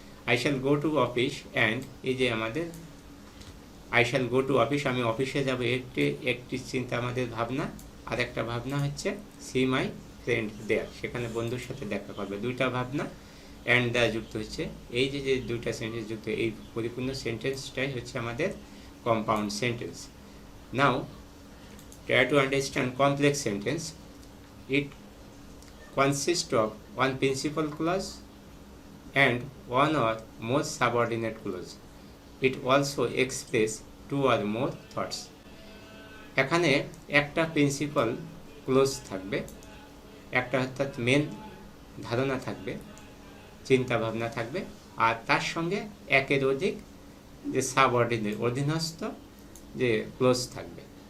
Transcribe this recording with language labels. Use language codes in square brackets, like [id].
[en] I shall go to office and, [bn] এই যে আমাদের [en] I shall go to office, [bn] আমি অফিসে যাবো, একটি চিন্তা আমাদের ভাবনা। আর একটা ভাবনা হচ্ছে [en] see my friend there, [bn] সেখানে বন্ধুর সাথে দেখা করবে। দুইটা ভাবনা অ্যান্ড দ্য যুক্ত হচ্ছে, এই যে দুইটা সেন্টেন্স যুক্ত, এই পরিপূর্ণ সেন্টেন্সটাই হচ্ছে আমাদের compound sentence. [en] Now try to understand complex sentence. It consists of one principal clause and one or more subordinate clause. It also expresses two or more thoughts. [bn] এখানে একটা প্রিন্সিপাল ক্লোজ থাকবে, একটা অর্থাৎ মেন ধারণা থাকবে, চিন্তা ভাবনা থাকবে, আর তার সঙ্গে একের অধিক যে সাবঅর্ডিনেট অধীনস্থ যে ক্লোজ থাকবে।